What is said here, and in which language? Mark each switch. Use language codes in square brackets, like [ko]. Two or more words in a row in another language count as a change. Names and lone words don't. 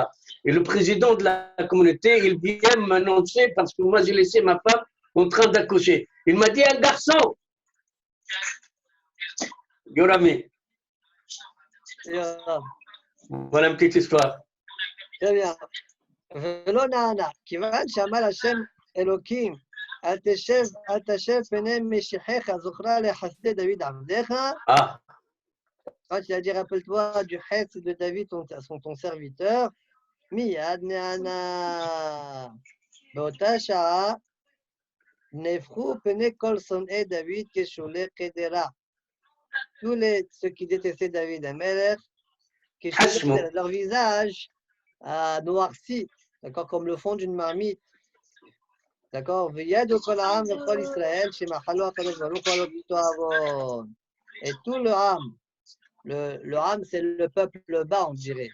[fr] Et le président de la communauté, il vient m'annoncer, parce que moi, j'ai laissé ma femme en train d'accoucher. Il m'a dit, un garçon. Yorami. Voilà une petite histoire. Très bien. [he] ולא נענה, כיוון שאמר השם אלוקים, אל תשב פני משיחך, זוכרה לחסדי דוד עבדיך. [fr] Quand il a dit, rappelle-toi du chesed de David, ton serviteur, [he] מיד נענה. באותה שעה, נהפכו פני כל שונאי דוד כשולי קדרה. [fr] Tous ceux qui détestaient David Amelech, leur visage a noirci, d'accord, comme le fond d'une marmite. D'accord. Et tout le Ham, c'est le peuple bas, on dirait.